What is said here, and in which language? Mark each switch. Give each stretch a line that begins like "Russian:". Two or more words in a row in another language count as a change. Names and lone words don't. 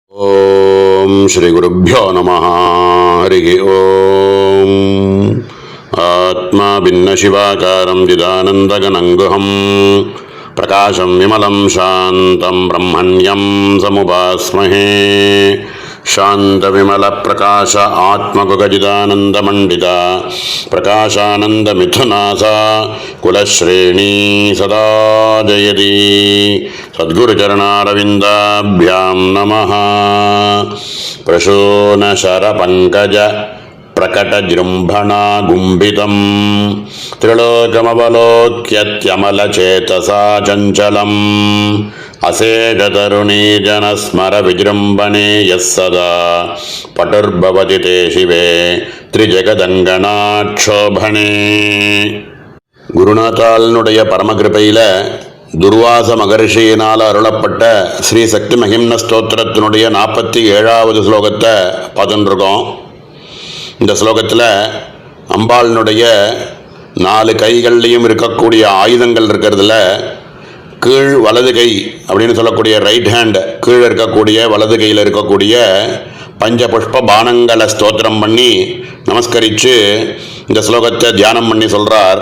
Sanskrit: ॐ श्री गुरुभ्यो नमः। हरि ॐ. आत्मा भिन्न शिवाकारं चिदानन्दघनं गुहं प्रकाशं विमलं शान्तं ब्रह्मण्यं समुपास्महे. शांत विमल प्रकाश आत्मकुगजिदानंद मंडिता प्रकाशानंद मिथुनासा कुलश्रेणी सदा जयति. सद्गुरुचरणारविंदाभ्यां नमः. प्रशोनशर पंकज प्रकटजृंभणा गुंभितं त्रिलोकमवलोक्यत्यमलचेतसा चञ्चलम् असेजतरुणी जनस्मर विजृंभणे यस्सदा पटुर्भवति ते शिवे त्रिजगदंगनाक्षोभणे.
Tamil: குருநாத்தாளனுடைய பரமகிருபையில் துர்வாச மகர்ஷியினால் அருளப்பட்ட ஸ்ரீ சக்தி மகிம்ன ஸ்தோத்திரத்தினுடைய 47வது ஸ்லோகத்தை பார்த்துட்டுருக்கோம். இந்த ஸ்லோகத்தில் அம்பாளினுடைய 4 கைகள்லையும் இருக்கக்கூடிய ஆயுதங்கள் இருக்கிறதுல கீழ் வலது கை அப்படின்னு சொல்லக்கூடிய
English: right hand
Tamil: கீழே இருக்கக்கூடிய வலது கையில் இருக்கக்கூடிய பஞ்சபுஷ்ப பானங்களை ஸ்தோத்திரம் பண்ணி நமஸ்கரித்து இந்த ஸ்லோகத்தை தியானம் பண்ணி சொல்கிறார்.